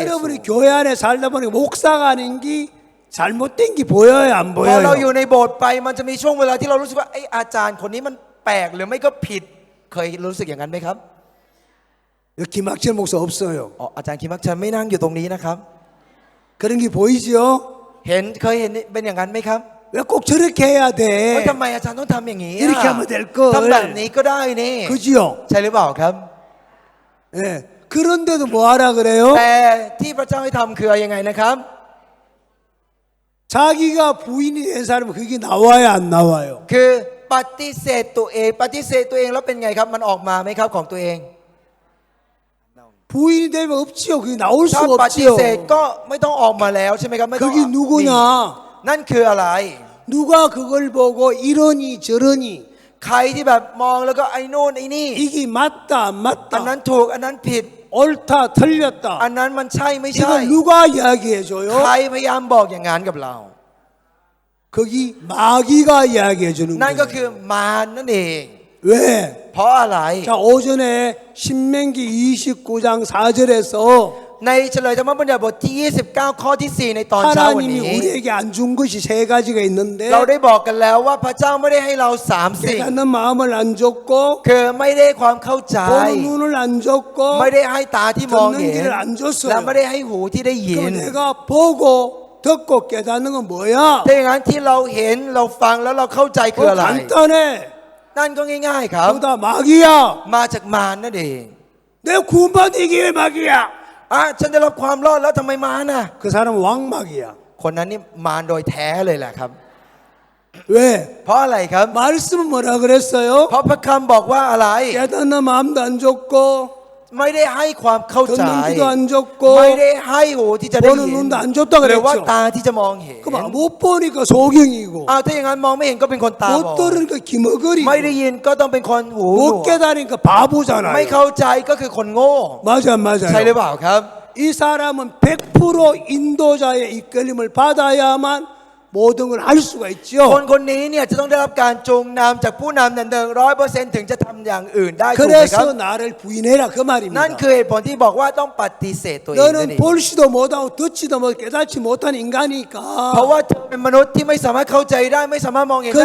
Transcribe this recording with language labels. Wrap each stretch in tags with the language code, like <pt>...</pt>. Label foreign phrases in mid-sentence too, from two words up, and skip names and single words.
<ko>여러분이 교회 안에 살다 보니 목사가 아닌 게 잘못된 게 보여요, 안</ko> <th>พอเราอยู่</th> <ko>보여요?</ko> <th>ในโบสถ์ไปมันจะมีช่วงเวลาที่เรารู้สึกว่าไอ้อาจารย์คนนี้มันแปลกหรือไม่ก็ผิดเคยรู้สึกอย่างนั้นไหมครับ</th> <ko>여기 김학철 목사 없어요.</ko> <th>อ๋ออาจารย์คิมมักชันไม่นั่งอยู่ตรงนี้นะครับ</th> <ko>그런 게 보이지요?</ko> <th>เคยเห็นเป็นอย่างนั้นไหมครับ</th> <ko>왜 꼭 저렇게 해야</ko> <th>เฮ้ย</th> <ko>돼?</ko> <th>ทำไมอาจารย์ต้องทำอย่างนี้</th> <ko>이렇게</ko> <th>อ่ะ</th> <ko>하면 될</ko> <th>ทำแบบ</th> <ko>걸.</ko> <th>นี้ก็ได้นี่</th> <ko>그지요?</ko> <th>ใช่หรือเปล่าครับ</th> <ko>예. 그런데도 뭐 하라 그래요?</ko> <th>แต่ที่พระเจ้าให้ทำคือยังไงนะครับ</th> <ko>자기가 부인이 된 사람은 그게 나와요, 안 나와요?</ko> <th>คือปฏิเสธตัวเองปฏิเสธตัวเองแล้วเป็นไงครับมันออกมาไหมครับของตัวเอง</th> <ko>부인이 되면 없지요. 그게 나올</ko> <th>ถ้า</th> <ko>수가</ko> <th>ปฏิ</th> <ko>없지요.</ko> <th>เสธก็ไม่ต้องออกมาแล้วใช่ไหมครับไม่ต้อง</th> <ko>그게 누구냐?</ko> <th>นั่นคืออะไร</th> <ko>누가 그걸 보고 이러니 저러니</ko> <th>ใครที่แบบมองแล้วก็ไอ้โน่นไอ้นี่</th> <ko>이게 맞다 안</ko> <th>อันนั้น</th> <ko>맞다</ko> <th>ถูกอันนั้นผิด</th> <ko>옳다</ko> <th>อัน</th> <ko>틀렸다</ko> <th>นั้นมันใช่ไม่ใช่</th> <ko>이걸 누가 이야기해 줘요?</ko> <th>ใครพยายามบอกอย่างนั้นกับเรา</th> <ko>거기 마귀가 이야기해 주는</ko> <th>นั่นก็คื</th> <ko>거예요.</ko> <th>อมารนั่นเอง</th> <ko>왜?</ko> <th>เพราะอะไร</th> <ko>자 오전에 신명기 29장 4절에서</ko> <th>ในเฉลยธรรมบัญญัติบทที่ 29 ข้อที่ 4 ในตอนเช้าวัน</th> <ko>하나님이</ko> <th>นี้</th> <ko>우리에게 안 준 것이 세 가지가 있는데</ko> <th>เราได้บอกกันแล้วว่าพระเจ้าไม่ได้ให้เรา3 สิ่ง</th> <ko>깨닫는 마음을 안 줬고</ko> <th>คือไม่ได้ความเข้าใจ</th> <ko>보는 눈을 안 줬고</ko> <th>ไม่ได้ให้ตาที่มองเห็น</th> <ko>듣는 귀를 안 줬어요.</ko> <th>และไม่ได้ให้หูที่ได้ยิน</th> <ko>그럼 내가 보고 듣고 깨닫는 건 뭐야?</ko> <th>ถ้าอย่างนั้นที่เราเห็นเราฟังแล้วเราเข้าใจคืออะไร</th> <ko>간단해.</ko> <th>นั่นก็ง่ายๆครับ</th> <ko>그다 마귀야.</ko> <th>มาจากมารนั่นเอง</th> <ko>내 구원받은 이게 왜 마귀야?</ko> <th>ฉันได้รับความรอดแล้วทำไมมารน่ะ</th> <ko>그 사람은 왕마귀야.</ko> <th>คนนั้นนี่มารโดยแท้เลยแหละครับ</th> <ko>왜?</ko> <th>เพราะอะไรครับ</th> <ko>말씀은 뭐라 그랬어요?</ko> <th>เพราะพระคำบอกว่าอะไร</th> <ko>깨닫는 마음도 안 줬고</ko> <th>ไม่ได้ให้ความเข้าใจ</th> <ko>듣는 귀도 안 줬고</ko> <th>ไม่ได้ให้หูที่จะได้</th> <ko>보는</ko> <th>ยิน</th> <ko>눈도 안 줬다</ko> <th>หรือว่า</th> <ko>그랬죠.</ko> <th>ตาที่จะมองเห็น</th> <ko>그럼 못 보니까 소경이고</ko> <th>ถ้าอย่างนั้นมองไม่เห็นก็เป็นคนตาบอ</th> <ko>못</ko> <th>ด</th> <ko>들으니까 기머거리고</ko> <th>ไม่ได้ยินก็ต้องเป็นคนหูหนว</th> <ko>못</ko> <th>ก</th> <ko>깨달으니까</ko> <th>ไม่</th> <ko>바보잖아요.</ko> <th>เข้าใจก็คือคนโง่</th> <ko>맞아 안</ko> <th>ใช่หรือ</th> <ko>맞아요?</ko> <th>เปล่าครับ</th> <ko>이 사람은 100% 인도자의 이끌림을 받아야만 모든 걸 할 수가</ko> <th>คน</th> <ko>있죠.</ko> <th>คนนี้เนี่ยจะต้องได้รับการจูงนำจากผู้นำ100%ถึงจะทำอย่างอื่นได้ถูกไหมครับ</th> <ko>그래서 나를 부인해라 그</ko> <th>นั่น</th> <ko>말입니다.</ko> <th>คือเหตุผลที่บอกว่าต้องปฏิเสธตัวเองนั่นเอ</th> <ko>너는</ko> <th>ง</th> <ko>볼지도 못하고 듣지도 못하고 깨닫지 못한</ko> <th>เพราะ</th> <ko>인간이니까</ko> <th>ว่าเธอเป็นมนุษย์ที่ไม่สามารถเข้าใจได้ไม่สามารถมองเห็นได้</th>